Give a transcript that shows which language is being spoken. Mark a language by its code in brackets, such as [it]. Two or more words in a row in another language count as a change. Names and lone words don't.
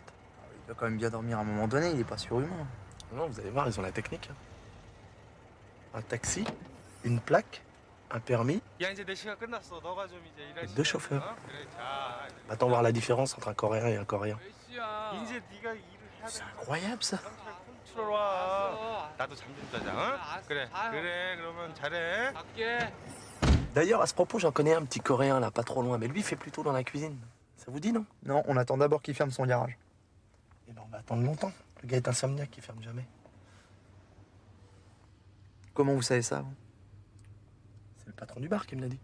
[fr] Il doit quand même bien dormir à un moment donné, il est pas surhumain. Non, vous allez voir, ils ont la technique. Un taxi, une plaque, un permis, et 2 chauffeurs. Attends voir la différence entre un Coréen et un Coréen. C'est incroyable, ça. [ko] 나도 잠 좀 자자. 응? 그래. 그래. 그러면 잘해. 갈게. [fr] D'ailleurs, à ce propos, j'en connais un petit Coréen, là, pas trop loin, mais lui, il fait plutôt dans la cuisine. Ça vous dit, non? Non, on attend d'abord qu'il ferme son garage. Eh ben, on va attendre longtemps. Le gars est insomniaque, il ferme jamais. Comment vous savez ça, vous? C'est le patron du bar qui me l'a dit.